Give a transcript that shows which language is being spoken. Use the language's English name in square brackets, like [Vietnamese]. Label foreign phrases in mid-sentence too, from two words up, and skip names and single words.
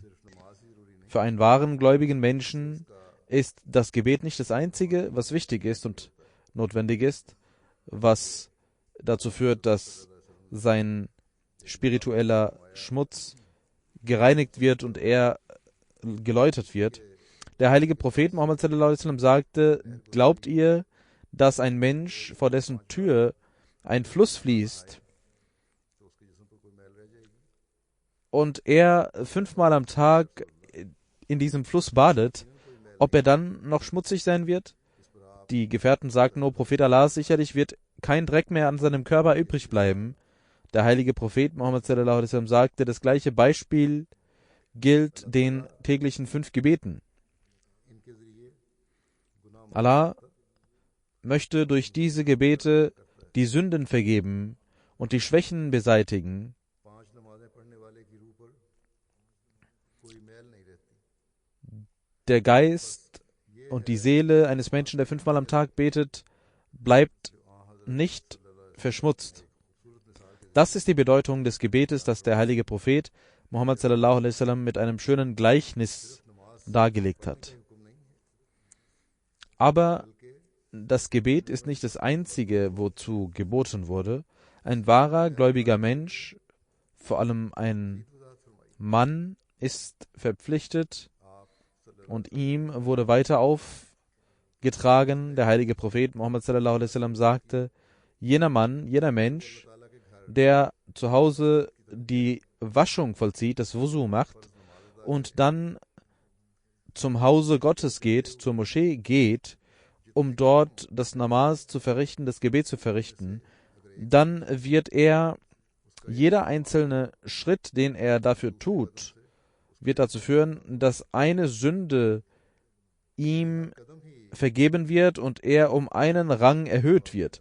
[German] Für einen wahren gläubigen Menschen ist das Gebet nicht das Einzige, was wichtig ist und notwendig ist, was dazu führt, dass sein spiritueller Schmutz gereinigt wird und er geläutert wird. Der heilige Prophet Muhammad [Arabic] صلى الله عليه وسلم [German] sagte: Glaubt ihr, dass ein Mensch, vor dessen Tür ein Fluss fließt, und er 5-mal am Tag in diesem Fluss badet, ob er dann noch schmutzig sein wird? Die Gefährten sagten: O Prophet Allah, sicherlich wird kein Dreck mehr an seinem Körper übrig bleiben. Der heilige Prophet Muhammad [Arabic] صلى الله عليه وسلم [German] sagte: Das gleiche Beispiel gilt den täglichen 5 Gebeten. Allah möchte durch diese Gebete die Sünden vergeben und die Schwächen beseitigen. Der Geist und die Seele eines Menschen, der 5-mal am Tag betet, bleibt nicht verschmutzt. Das ist die Bedeutung des Gebetes, das der heilige Prophet Muhammad [Arabic] صلى الله عليه وسلم [German] mit einem schönen Gleichnis dargelegt hat. Aber das Gebet ist nicht das Einzige, wozu geboten wurde. Ein wahrer gläubiger Mensch, vor allem ein Mann, ist verpflichtet, und ihm wurde weiter aufgetragen, der heilige Prophet Muhammad sallallahu [Arabic] عليه وسلم [German] sagte: Jener Mann, jener Mensch, der zu Hause die Waschung vollzieht, das Wusu macht und dann zum Hause Gottes geht, zur Moschee geht, um dort das Namaz zu verrichten, das Gebet zu verrichten, dann wird er, jeder einzelne Schritt, den er dafür tut, wird dazu führen, dass eine Sünde ihm vergeben wird und er um einen Rang erhöht wird.